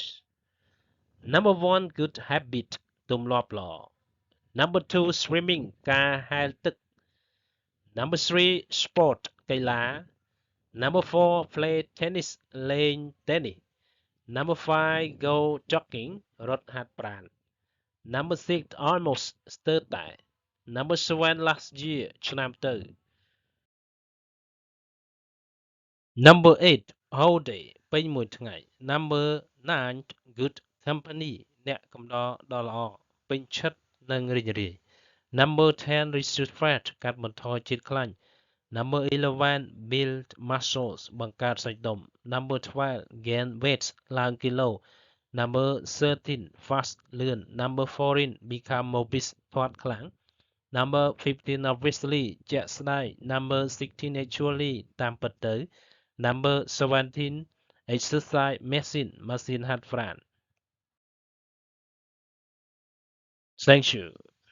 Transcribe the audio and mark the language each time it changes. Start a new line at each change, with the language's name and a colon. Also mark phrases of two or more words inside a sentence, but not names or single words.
English: Number one, good habit
Khmer: ទម្លាប់ល្អ
English: Number two, swimming
Khmer: ការហែលទឹក
English: Number three, sport កីឡា Number four, play tennis លេង tennis Number five, go jogging
Khmer: រត់ហាត់ប្រាណ
English: Number six, almost
Khmer: ស្ទើរតែ
English: Number seven, last year
Khmer: ឆ្នាំទៅ
English: Number eight, whole day
Khmer: ពេញមួយថ្ងៃ
English: Number nine, good company
Khmer: អ្នកកំដរដ៏ល្អពេ ញឆិតនិងរីករាយ
English: Number 10, reduce fat
Khmer: កាត់បន្ថយជាតិខ្លាញ់
English: Number 11, build muscles
Khmer: បង្កើតសាច់ដុំ
English: Number 12, gain weight
Khmer: ឡើងគីឡូ
English: Number 13, fast លឿន Number 14, become obese
Khmer: ធាត់ខ្លាំង
English: Number 15, obviously ជាក់ស្ដែង Number 16, actually
Khmer: តាមពិតទៅ
English: Number 17, exercise machine
Khmer: ម៉ាស៊ីនហាត់ប្រាណ
English: Thank you